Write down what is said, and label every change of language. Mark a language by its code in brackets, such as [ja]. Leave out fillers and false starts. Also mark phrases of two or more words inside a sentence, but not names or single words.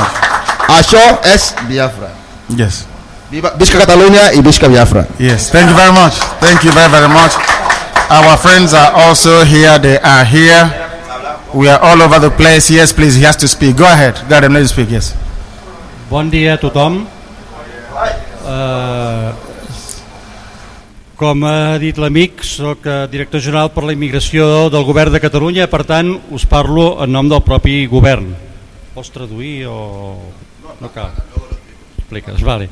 [es] Asho es Biafra. [en] Yes. [ca] Visca Catalonia y Visca Biafra. [en] Yes. Thank you very much. Thank you very, very much. Our friends are also here. They are here. We are all over the place. Yes, please. He has to speak. Go ahead. Let him speak. Yes. [ca] Bon dia a tothom. Com ha dit l'amic, soc director general per la immigració del govern de Catalunya, per tant us parlo en nom del propi govern. Vols traduir o no cal? Expliques, vale.